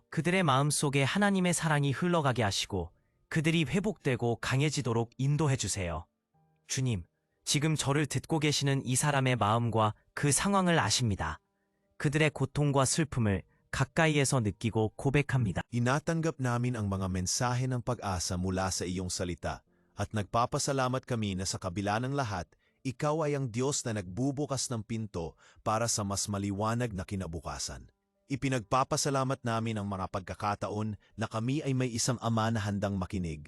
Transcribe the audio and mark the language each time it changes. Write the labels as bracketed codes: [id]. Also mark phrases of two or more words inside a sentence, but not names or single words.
[ko] 그들의 마음 속에 하나님의 사랑이 흘러가게 하시고 그들이 회복되고 강해지도록 인도해주세요. 주님, 지금 저를 듣고 계시는 이 사람의 마음과 그 상황을 아십니다. 그들의 고통과 슬픔을 가까이에서 느끼고 고백합니다. [tl] Inatanggap namin ang mga mensahe ng pag-asa mula sa iyong salita at nagpapasalamat kami na sa kabila ng lahat, ikaw ay ang Diyos na nagbubukas ng pinto para sa mas maliwanag na kinabukasan. Ipinagpapasalamat namin ang mga pagkakataon na kami ay may isang ama na handang makinig.